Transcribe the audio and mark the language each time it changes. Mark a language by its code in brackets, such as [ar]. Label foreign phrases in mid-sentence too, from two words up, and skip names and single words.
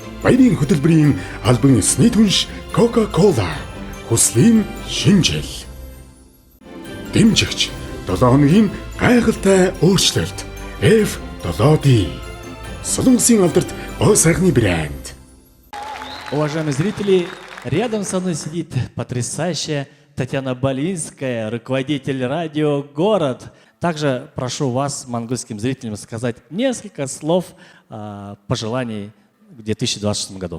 [mn] баярын хөтөлбөрийн албан ёсны түнш Coca-Cola хүслийн шинжил. Дэмжигч 7 хоногийн гайхалтай өөрчлөлт F7D. Солонгосын алдарт гоо сайхны брэнд. [ru] Уважаемые зрители, рядом со мной сидит потрясающая Татьяна Балинская, руководитель радио «Город». Также прошу вас, монгольским зрителям, сказать несколько слов пожеланий в 2026 году.